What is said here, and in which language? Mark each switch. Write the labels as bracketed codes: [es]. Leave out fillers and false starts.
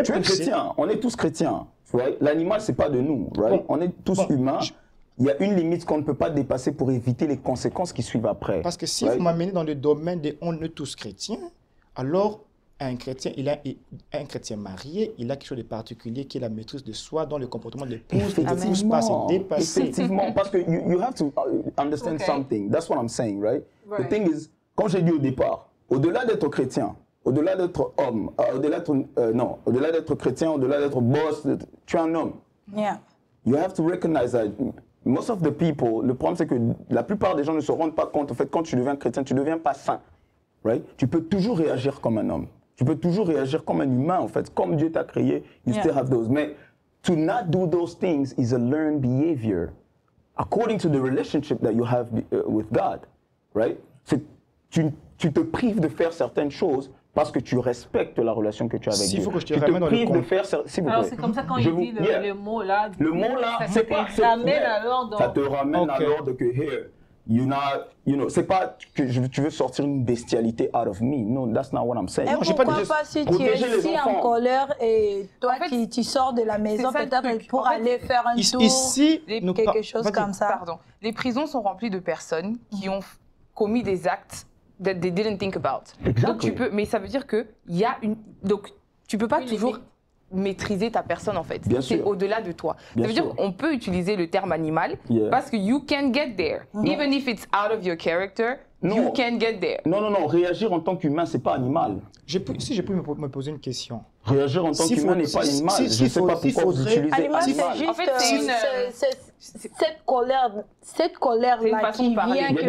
[fr] pousser. Tu es chrétien, on est tous chrétiens. Right? L'animal, c'est pas de nous. Right? On est tous humains. Il y a une limite qu'on ne peut pas dépasser pour éviter les conséquences qui suivent après. Parce que si vous m'amenez dans le domaine de on est tous chrétiens, alors un chrétien marié, il a quelque chose de particulier qui est la maîtrise de soi dans le comportement de l'épouse, il ne pousse pas à se dépasser. Effectivement, parce que [en] you have to understand something. That's what I'm saying, right? The thing is, [fr] comme j'ai dit au départ, au-delà d'être chrétien, au-delà d'être homme, au-delà d'être chrétien, au-delà d'être boss, tu es un homme. [en] Yeah. You have to recognize that most of the people, [fr] le problème c'est que la plupart des gens ne se rendent pas compte, en fait, quand tu deviens chrétien, tu ne deviens pas saint. Right? Tu peux toujours réagir comme un homme. Tu peux toujours réagir comme un humain, en fait. Comme Dieu t'a créé, [en] you still have those. Mais to not do those things is a learned behavior according to the relationship that you have with God. Right? [fr] Tu te prives de faire certaines choses parce que tu respectes la relation que tu as avec Dieu. Faut que je te prives de faire, alors c'est comme ça quand il dit le mot là. Le mot là, c'est pas. Ça te ramène à l'ordre. Ça te ramène à l'ordre que here, c'est pas que tu veux sortir une bestialité [en] out of me. No, that's not what I'm saying. [fr] Et pourquoi pas si tu es si en colère et toi tu sors de la maison peut-être pour aller faire un tour, quelque chose comme ça. Pardon. Les prisons sont remplies de personnes qui ont commis des actes [en] that they didn't think about. Exactly. [fr] Donc tu peux, mais ça veut dire que il y a donc tu peux pas toujours maîtriser ta personne en fait. C'est au-delà de toi. Ça veut dire qu'on peut utiliser le terme animal parce que [en] you can get there. Even if it's out of your character, you can get there. [fr] Non, réagir en tant qu'humain, c'est pas animal. Si je peux me poser une question. Réagir en tant qu'humain n'est pas animal. Je ne sais pas pourquoi vous utilisez animal. En fait, c'est cette colère-là qui vient